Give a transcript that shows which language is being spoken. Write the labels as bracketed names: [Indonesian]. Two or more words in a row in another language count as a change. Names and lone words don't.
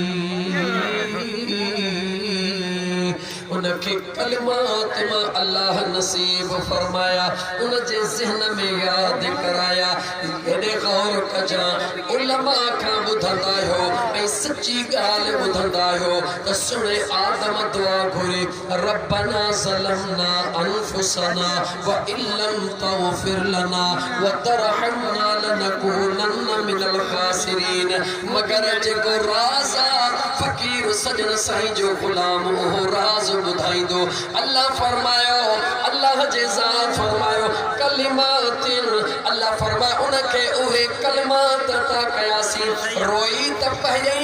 [Sindhi] अलैहि उनखे कलिमात मां अल्लाह नसीब फरमाया उन जे ज़हन में याद कराया एॾे गौर कजा उलमा खां ॿुधंदा आहियो ऐं सची ॻाल्हि ॿुधंदा आहियो त सुणे आदम दुआ घुरी [Arabic] ربنا ظلمنا أنفسنا وإن لم تغفر لنا وترحمنا لنكونن من الخاسرين [Sindhi] मगर जेको राज़ फकीर सजन साईं जो गुलाम हो राज़ ॿुधाईंदो अल्लाह फरमायो अल्लाह जे ज़ात फरमायो कलिमातिन अल्लाह फरमायो उनखे उहे कलिमात अता कयासीं रोई त पहिरीं